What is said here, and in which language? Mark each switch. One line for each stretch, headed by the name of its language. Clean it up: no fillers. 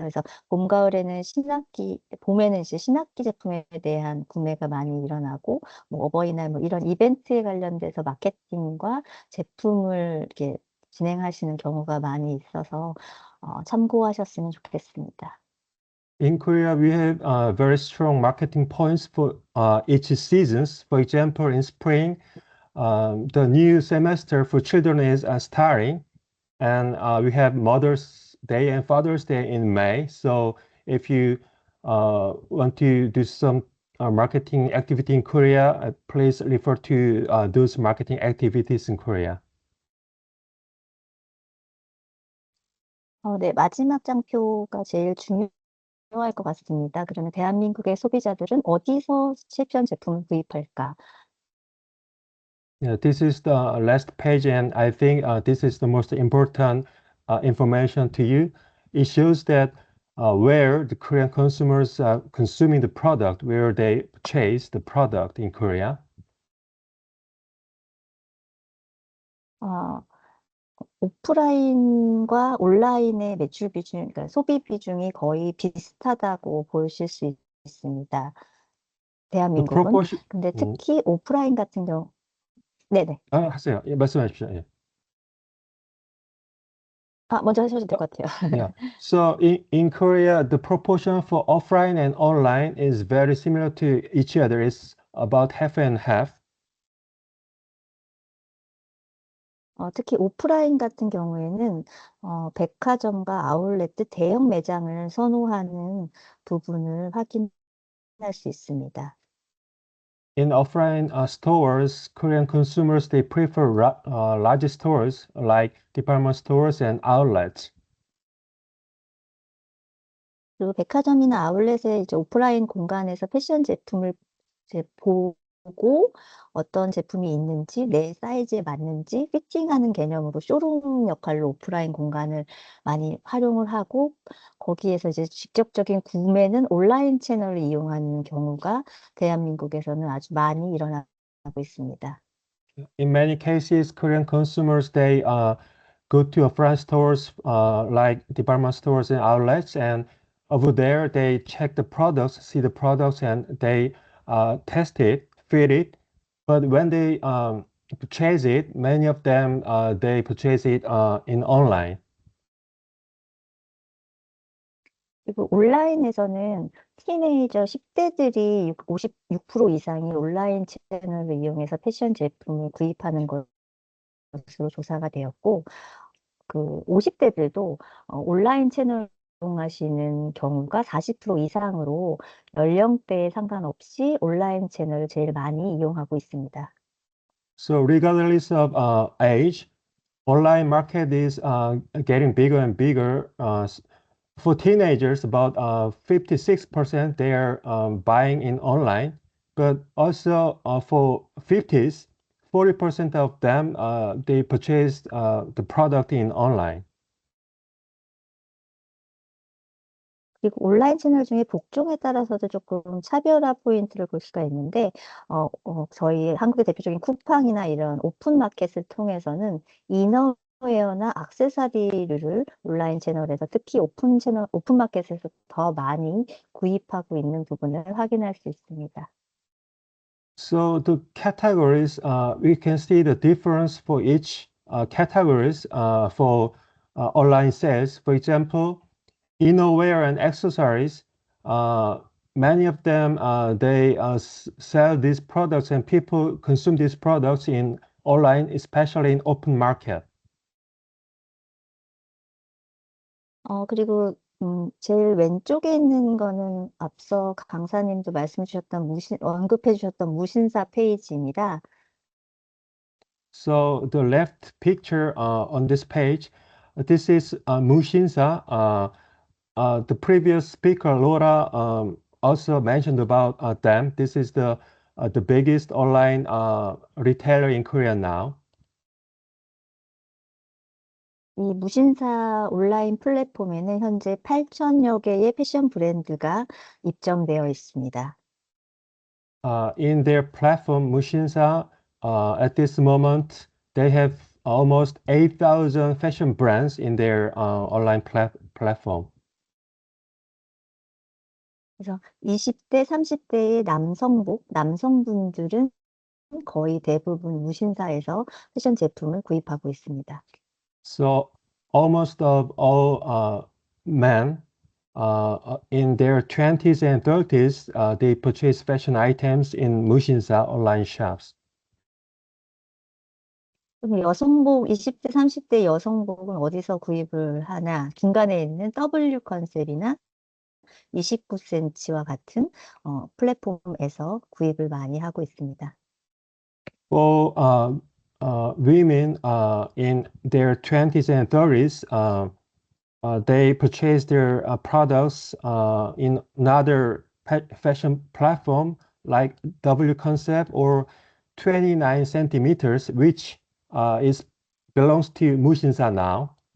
Korean: 그래서 봄, 가을에는 봄에는 이제 신학기 제품에 대한 구매가 많이 일어나고, 뭐 어버이날 뭐 이런 이벤트에 관련돼서 마케팅과 제품을 이렇게 진행하시는 경우가 많이 있어서 참고하셨으면 좋겠습니다.
English: In Korea, we have very strong marketing points for each seasons. For example, in spring, the new semester for children is starting, and we have Mother's Day and Father's Day in May. So if you want to do some marketing activity in Korea, please refer to those marketing activities in Korea.
Korean: 네, 마지막 장표가 제일 중요할 것 같습니다. 그러면 대한민국의 소비자들은 어디서 패션 제품을 구입할까?
English: Yeah, this is the last page, and I think this is the most important information to you. It shows that where the Korean consumers are consuming the product, where they purchase the product in Korea.
Korean: 오프라인과 온라인의 매출 비중, 그러니까 소비 비중이 거의 비슷하다고 보실 수 있습니다. 대한민국은.
English: proportion.
Korean: 근데 특히 오프라인 같은 경우, 네네. 하세요. 예, 말씀하십시오. 예. 먼저 하셔도 될 것 같아요.
English: Yeah. So in Korea, the proportion for offline and online is very similar to each other. It's about half and half.
Korean: 특히 오프라인 같은 경우에는 백화점과 아울렛 대형 매장을 선호하는 부분을 확인할 수 있습니다.
English: In offline stores, Korean consumers, they prefer large stores like department stores and outlets.
Korean: 그리고 백화점이나 아울렛의 이제 오프라인 공간에서 패션 제품을 이제 보고 어떤 제품이 있는지, 내 사이즈에 맞는지 피팅하는 개념으로 쇼룸 역할로 오프라인 공간을 많이 활용을 하고, 거기에서 이제 직접적인 구매는 온라인 채널을 이용하는 경우가 대한민국에서는 아주 많이 일어나고 있습니다.
English: In many cases, Korean consumers, they go to offline stores like department stores and outlets, and over there they check the products, see the products, and they test it, fit it. But when they purchase it, many of them they purchase it in online.
Korean: 그리고 온라인에서는 티네이저 10대들이 56% 이상이 온라인 채널을 이용해서 패션 제품을 구입하는 것으로 조사가 되었고, 그 50대들도 온라인 채널 이용하시는 경우가 40% 이상으로 연령대에 상관없이 온라인 채널을 제일 많이 이용하고 있습니다.
English: So regardless of age, online market is getting bigger and bigger. For teenagers, about 56% they are buying in online, but also for 50s, 40% of them they purchased the product in online.
Korean: 그리고 온라인 채널 중에 복종에 따라서도 조금 차별화 포인트를 볼 수가 있는데, 저희 한국의 대표적인 쿠팡이나 이런 오픈 마켓을 통해서는 이너웨어나 액세서리를 온라인 채널에서, 특히 오픈 마켓에서 더 많이 구입하고 있는 부분을 확인할 수 있습니다.
English: So the categories, we can see the difference for each categories for online sales. For example, innerwear and accessories, many of them, they sell these products and people consume these products in online, especially in open market.
Korean: 그리고 제일 왼쪽에 있는 거는 앞서 강사님도 언급해 주셨던 무신사 페이지입니다.
English: So the left picture on this page, this is Mushinsa. The previous speaker, Laura, also mentioned about them. This is the biggest online retailer in Korea now.
Korean: 이 무신사 온라인 플랫폼에는 현재 8,000여 개의 패션 브랜드가 입점되어 있습니다.
English: In their platform, Mushinsa, at this moment, they have almost 8,000 fashion brands in their online platform.
Korean: 그래서 20대, 30대의 남성분들은 거의 대부분 무신사에서 패션 제품을 구입하고 있습니다.
English: So almost of all men in their 20s and 30s, they purchase fashion items in 무신사 online shops.
Korean: 그럼 20대, 30대 여성복은 어디서 구입을 하나? 중간에 있는 W 컨셉이나 29cm와 같은 플랫폼에서 구입을 많이 하고 있습니다.
English: For women in their 20s and 30s, they purchase their products in another fashion platform like W Concept or 29 centimeters, which belongs to 무신사 now.